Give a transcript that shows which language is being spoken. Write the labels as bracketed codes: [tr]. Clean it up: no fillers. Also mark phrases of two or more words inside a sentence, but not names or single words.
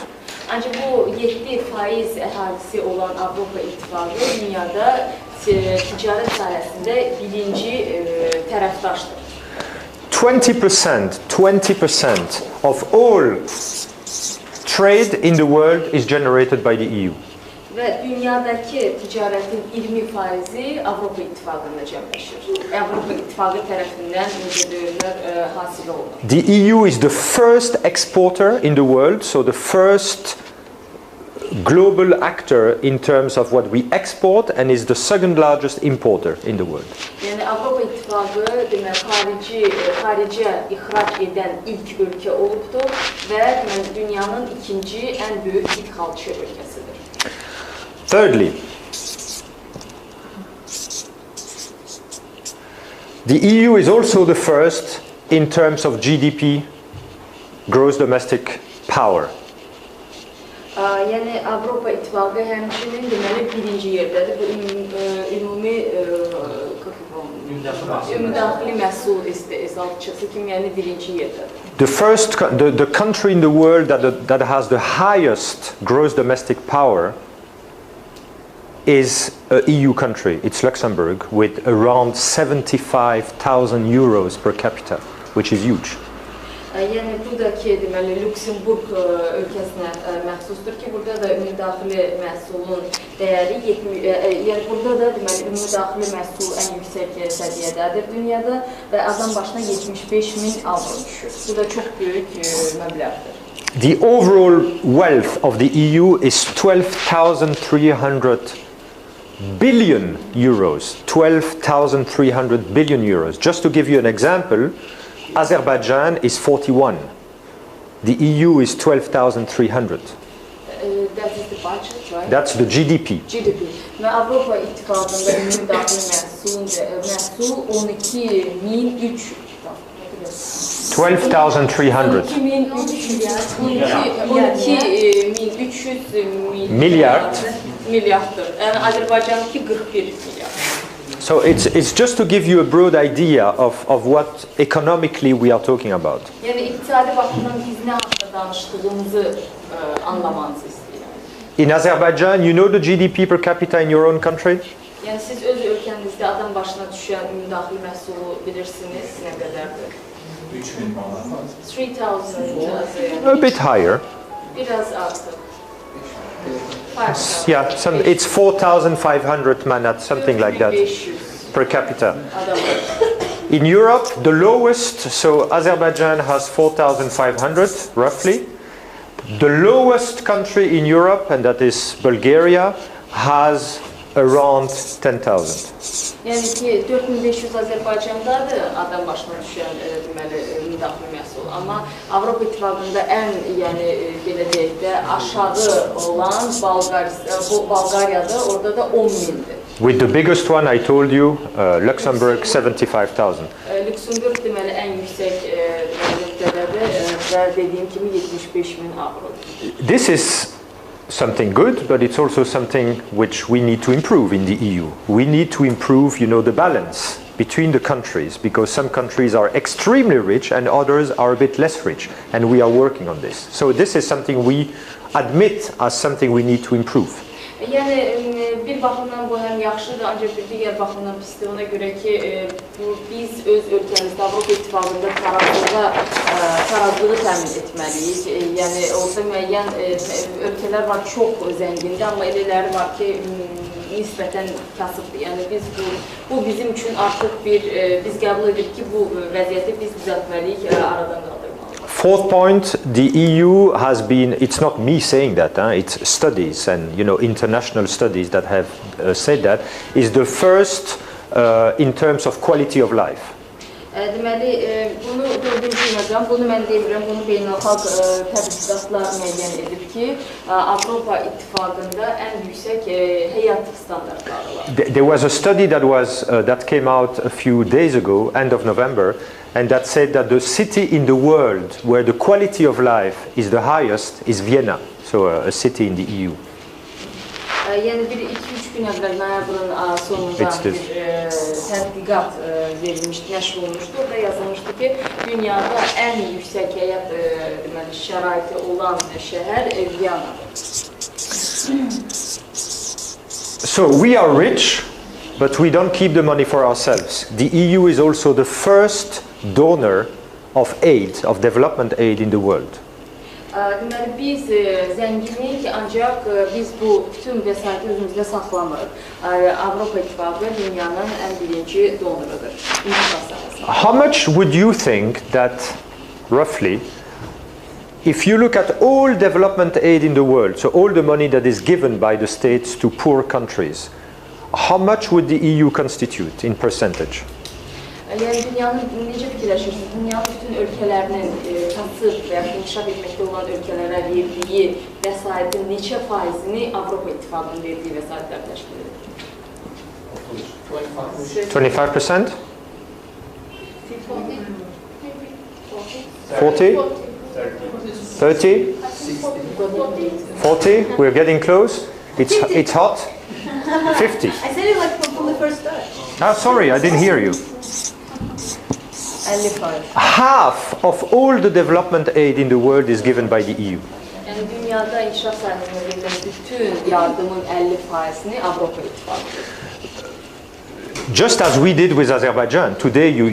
[az] Ancaq bu 7% əhalisi olan Avropa İttifaqı dünyada ticarət sahəsində birinci tərəfdaşdır. [en] 20% of all trade in the world is generated by the EU. [az] Və dünyadakı ticarətin 20%-i Avropa İttifaqında cəmləşir. Avropa İttifaqı tərəfindən hasil olunur. [en] The EU is the first exporter in the world, so the first global actor in terms of what we export, and is the second largest importer in the world. [az] Yəni Avropa İttifaqı demək xaricə ixrac edən ilk ölkə olubdur və dünyanın ikinci ən böyük idxalçı ölkəsidir. [en] Thirdly, the EU is also the first in terms of GDP, gross domestic power. [az] Yəni Avropa İttifaqı həmçinin deməli birinci yerdədir. Bu ümumi ümumdaxili məhsul istehsalçısı kimi, yəni birinci yerdədir. [en] The country in the world that has the highest gross domestic power is an EU country. It's Luxembourg, with around 75,000 euros per capita, which is huge. [az] Yəni buradakı deməli Lüksemburq ölkəsinə məxsusdur ki, burada da ümumdaxili məhsulun dəyəri yəni burada da deməli ümumdaxili məhsul ən yüksək səviyyədədir dünyada və adam başına 75.000 avro düşür. Bu da çox böyük məbləğdir. [en] The overall wealth of the EU is 12,300 billion euros. 12,300 billion euros. Just to give you an example, Azerbaijan is 41. The EU is 12,300. That is the budget, right? That's the GDP. GDP. [az] Və Avropa İttifaqında ümumdaxili məhsul 12.300. 12,300 milyarddır. Yəni Azərbaycandakı 41 milyard. [en] So it's just to give you a broad idea of what economically we are talking about. [az] Yəni iqtisadi baxımdan biz nə haqqında danışdığımızı anlamanızı istəyirəm. [en] In Azerbaijan, you know the GDP per capita in your own country? [az] Yəni siz öz ölkənizdə adam başına düşən ümumdaxili məhsulu bilirsiniz nə qədərdir? 3.000 manat. [en] 3,000. A bit higher. [az] Biraz artıq. [en] Yeah, it's 4,500 manat, something like that, per capita. In Europe, the lowest, so Azerbaijan has 4,500, roughly. The lowest country in Europe, and that is Bulgaria, has around 10,000. [az] Yəni ki, 4500 Azərbaycandadır adam başına düşən deməli müdaxilə məhsulu. Amma Avropa İttifaqında ən yəni belə deyək də aşağı olan Bolqariyadır, orada da 10.000'dir. [en] With the biggest one I told you, Luxembourg 75,000. [az] Luxembourg deməli ən yüksək nöqtədədir və dediyim kimi 75.000 avrodur. [en] This is something good, but it's also something which we need to improve in the EU. We need to improve, the balance between the countries, because some countries are extremely rich and others are a bit less rich, and we are working on this. So this is something we admit as something we need to improve. [az] Yəni bir baxımdan bu həm yaxşıdır, ancaq bir digər baxımdan pisdir. Ona görə ki, biz öz ölkəmizdə Avropa İttifaqında tarazlığı təmin etməliyik. Yəni orada müəyyən ölkələr var çox zəngindir, amma elələri var ki, nisbətən kasıbdır. Yəni bu bizim üçün artıq biz qəbul edirik ki, bu vəziyyəti biz düzəltməliyik, aradan qaldırmalıyıq. [en] Fourth point, the EU has been, it's not me saying that, it's studies and international studies that have said that, is the first in terms of quality of life. [az] Deməli, bunu dördüncü bunu mən deyirəm, bunu beynəlxalq tədqiqatlar müəyyən edib ki, Avropa İttifaqında ən yüksək həyat standartları var. [en] There was a study that came out a few days ago, end of November, and that said that the city in the world where the quality of life is the highest is Vienna, so a city in the EU. [az] Yəni 1-2-3 gün əvvəl noyabrın sonunda bir tədqiqat verilmişdi, nəşr olunmuşdu. Orada yazılmışdı ki, dünyada ən yüksək həyat şəraiti olan şəhər Viyanadır. [en] So we are rich, but we don't keep the money for ourselves. The EU is also the first donor of aid, of development aid in the world. [az] Deməli, biz zənginik, ancaq biz bu bütün vəsaiti özümüzdə saxlamırıq. Avropa İttifaqı dünyanın ən birinci donorudur. [en] How much would you think that, roughly, if you look at all development aid in the world, so all the money that is given by the states to poor countries, how much would the EU constitute in percentage? [az] Yəni dünyanın necə fikirləşirsiniz? Dünyanın bütün ölkələrinin kasıb və ya inkişaf etməkdə olan ölkələrə verdiyi vəsaitin neçə faizini Avropa İttifaqının verdiyi vəsaitlər təşkil edir? [en] 25%? 40? 40? We're getting close. It's hot. 50. I said it like from the first start. Oh, sorry, I didn't hear you. 55. Half of all the development aid in the world is given by the EU. [az] Yəni dünyada inkişaf sahəsində verilən bütün yardımın 50%'ni Avropa İttifaqıdır. [en] Just as we did with Azerbaijan, today